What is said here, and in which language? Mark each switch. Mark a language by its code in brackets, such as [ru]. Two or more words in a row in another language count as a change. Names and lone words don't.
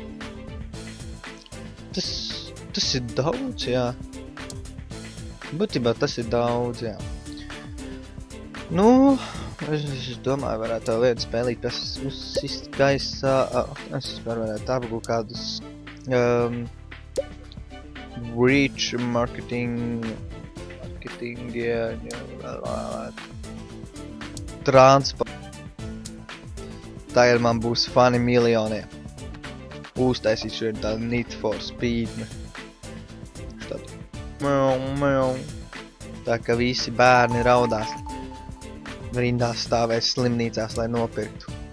[lv] Tas ir daudz, jā. Būtībā tas ir daudz, jā. Nu, es domāju, varētu tev vienu spēlīt, kas uzsist gaisā. Es vispār varētu apgūt kādus [en] reach marketing, [lv] transport. Tagad man būs fani miljoniem. Uztaisīt šeit tādu Need for Speed. Tā ka visi bērni raudās. Rindās stāvēs slimnīcās, lai nopirktu.